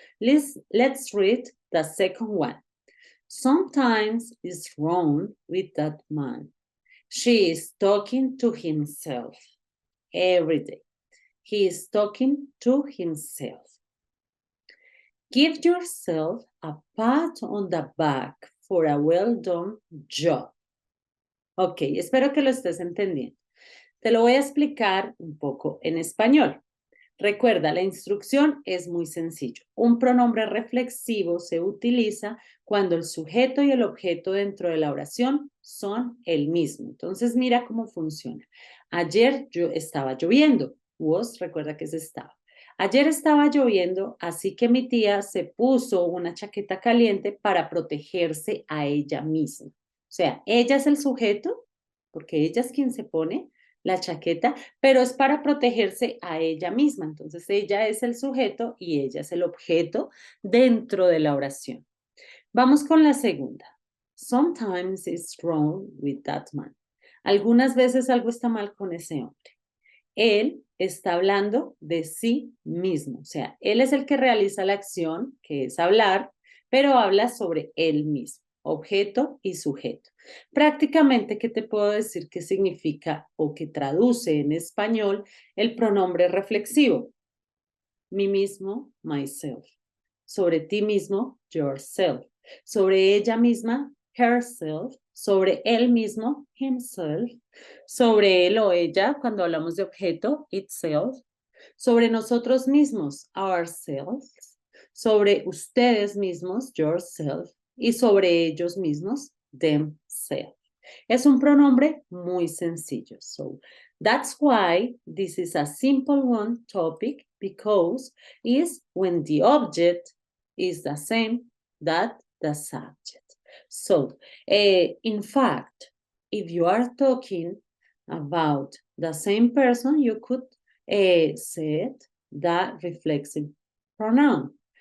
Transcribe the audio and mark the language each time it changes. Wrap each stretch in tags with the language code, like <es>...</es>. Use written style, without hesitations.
<en>Let's read the second one. Sometimes it's wrong with that man. She is talking to himself every day. He is talking to himself. Give yourself a pat on the back for a well done job.</en> <es>Ok, espero que lo estés entendiendo. Te lo voy a explicar un poco en español. Recuerda, la instrucción es muy sencillo. Un pronombre reflexivo se utiliza cuando el sujeto y el objeto dentro de la oración son el mismo. Entonces, mira cómo funciona. Ayer estaba lloviendo. Was, recuerda que es estaba. Ayer estaba lloviendo, así que mi tía se puso una chaqueta caliente para protegerse a ella misma. O sea, ella es el sujeto, porque ella es quien se pone la chaqueta, pero es para protegerse a ella misma. Entonces, ella es el sujeto y ella es el objeto dentro de la oración. Vamos con la segunda.</es> <en>Sometimes it's wrong with that man.</en> <es>Algunas veces algo está mal con ese hombre. Él está hablando de sí mismo. O sea, él es el que realiza la acción, que es hablar, pero habla sobre él mismo. Objeto y sujeto. Prácticamente, ¿qué te puedo decir que significa o que traduce en español el pronombre reflexivo? Mí mismo, myself. Sobre ti mismo, yourself. Sobre ella misma, herself. Sobre él mismo, himself. Sobre él o ella, cuando hablamos de objeto, itself. Sobre nosotros mismos, ourselves. Sobre ustedes mismos, yourself. Y sobre ellos mismos, themselves. Es un pronombre muy sencillo.</es> <en>So, that's why this is a simple one topic, because is when the object is the same that the subject. So, in fact, if you are talking about the same person, you could say the reflexive pronoun.</en>